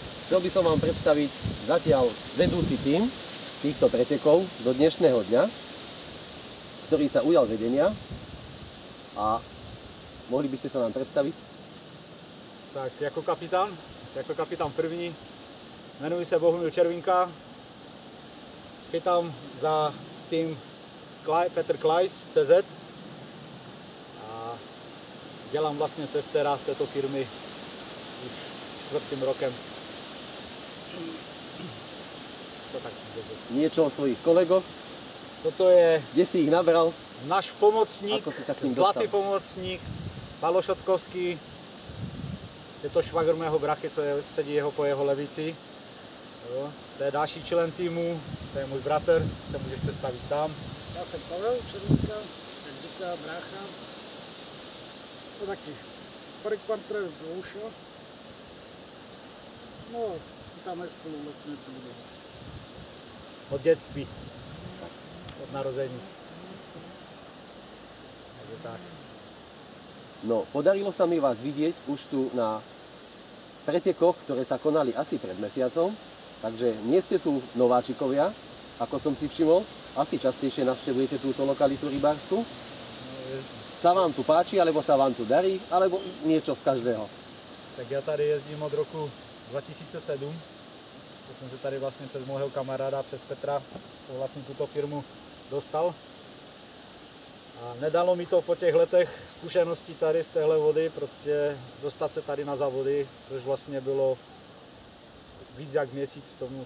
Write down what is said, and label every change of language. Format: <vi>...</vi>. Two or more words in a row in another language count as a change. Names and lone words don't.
<sk>chcel by som vám predstaviť zatiaľ vedúci tím týchto pretekov do dnešného dňa, ktorý sa ujal vedenia. A mohli by ste sa nám predstaviť?</sk> <cs>Tak jako kapitán první, jmenuji se Bohumil Červinka, chytám za tým Petr Klajs CZ a dělám vlastně testera této firmy už 4. rokem. To tak</cs> <sk>Niečo o svojich kolegoch?</sk> <cs>Toto je</cs> <sk>Kde si ich nabral?</sk> <cs>náš pomocník,</cs> <sk>Ako si sa k ním</sk> <cs>zlatý</cs> <sk>dostal?</sk> <cs>pomocník, Palo Šotkovský. Je to švagr mého brachy, co sedí po jeho levici. Jo. To je další člen týmu, to je můj bratr, se můžeš představit sám. Já jsem Pavel Červinka, jak říká brácha. To taky sparring partner Dlouša. No, tam je spolu vlastně celý den. Od dětství, od narození. Takže tak. No,</cs> <sk>podarilo sa mi vás vidieť už tu na pretekoch, ktoré sa konali asi pred mesiacom, takže nie ste tu nováčikovia, ako som si všimol, asi častejšie navštevujete túto lokalitu rybársku. Sa vám tu páči, alebo sa vám tu darí, alebo niečo z každého?</sk> <cs>Tak já tady jezdím od roku 2007, to jsem se tady vlastně přes mého kamaráda, přes Petra, co vlastně tuto firmu dostal. A nedalo mi to po těch letech zkušeností tady z téhle vody, prostě dostat se tady na závody, což vlastně bylo víc jak měsíc tomu.</cs>